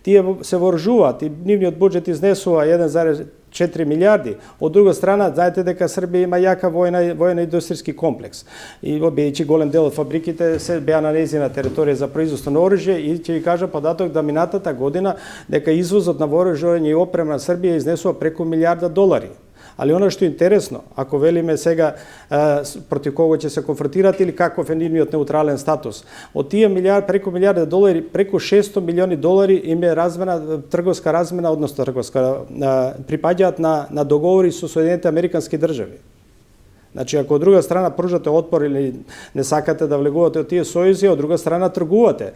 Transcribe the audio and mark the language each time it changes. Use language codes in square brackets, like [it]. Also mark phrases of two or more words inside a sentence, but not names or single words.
[mk] Ако тие се вооружуваат и нивниот буџет изнесува 4 милиарди. Од друга страна, знаете дека Србија има јака војно-индустријски комплекс. И бидејќи голем дел од фабриките се беа на нејзина територија за производство на оружје и ќе ви кажа податок да минатата година дека извозот на вооружување и опрема на Србија изнесува преку $1.000.000. [sr] Ali ono što je interesno, [mk] ako velime сега против кого ќе се конфронтират или каков е нивниот неутрален статус, од тие преку $1.000.000, преку $600 милиони им е размена, трговска размена, односно припаѓаат на договори со Соединените Американски држави. Значи, ако од друга страна пружате отпор или не сакате да влегувате од тие сојузи, од друга страна тргувате.